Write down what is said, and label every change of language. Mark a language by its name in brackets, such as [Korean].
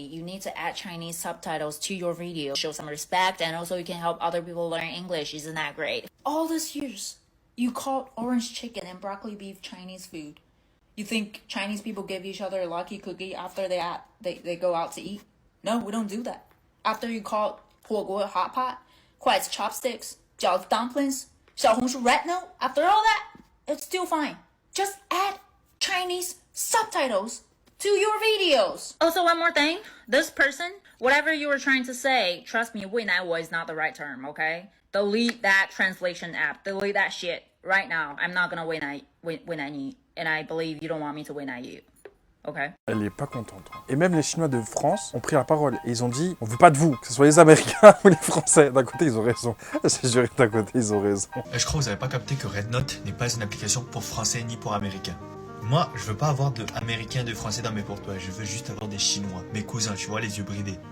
[English] You need to add Chinese subtitles to your video, show some respect, and also you can help other people learn English. Isn't that great? All these years, you called orange chicken and broccoli beef Chinese food. You think Chinese people give each other a lucky cookie after they go out to eat? No, we don't do that. After you call 火锅 hot pot, 筷子 chopsticks, 饺子 dumplings, 小红书 red note, after all that, it's still fine. Just add Chinese subtitles to your videos. Also, one more thing. This person, whatever you were trying to say, trust me, [Chinese] 为难我 [English] is not the right term, okay? Delete that translation app. Delete that shit right now. I'm not gonna [Chinese] 为难你. [English] And I believe you don't want me to win at you. Okay? [French] Elle est pas contente. Et même les Chinois de France ont pris la parole. Et ils ont dit, on veut pas de vous, que ce soit les Américains ou les Français. D'un côté, ils ont raison. J'ai juré, d'un côté, ils ont raison. Je crois que vous n'avez pas capté que Rednote n'est pas une application pour Français ni pour Américains. Moi, je veux pas avoir d'Américains et de Français dans mes portefeuilles. Je veux juste avoir des Chinois, mes cousins, tu vois, les yeux bridés.